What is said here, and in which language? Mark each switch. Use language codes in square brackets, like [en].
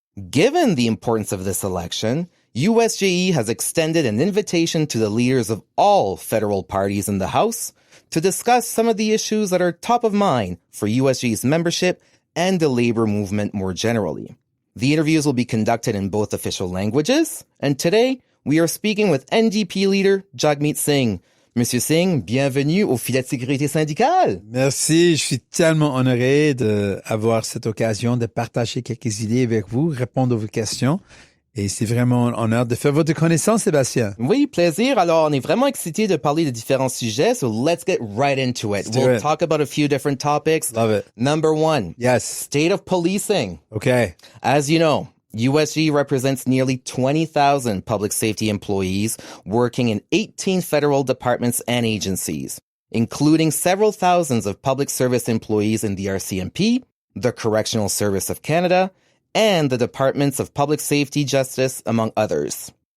[en] Given the importance of this election, USGE has extended an invitation to the leaders of all federal parties in the House to discuss some of the issues that are top of mind for USGE's membership and the labor movement more generally. The interviews will be conducted in both official languages, and today we are speaking with NDP leader Jagmeet Singh. [fr] Monsieur Singh, bienvenue au filet de sécurité syndicale. Merci, je suis tellement honoré d'avoir cette occasion de partager quelques idées avec vous, répondre à vos questions. Et c'est vraiment un honneur de faire votre connaissance, Sébastien. Oui, plaisir. Alors, on est vraiment excités de parler de différents sujets, [en] so let's get right into it. We'll talk about a few different topics. Love it. Number one. Yes. State of policing. Okay. As you know, USG represents nearly 20,000 public safety employees working in 18 federal departments and agencies, including several thousands of public service employees in the RCMP, the Correctional Service of Canada, and the Departments of Public Safety, Justice, among others.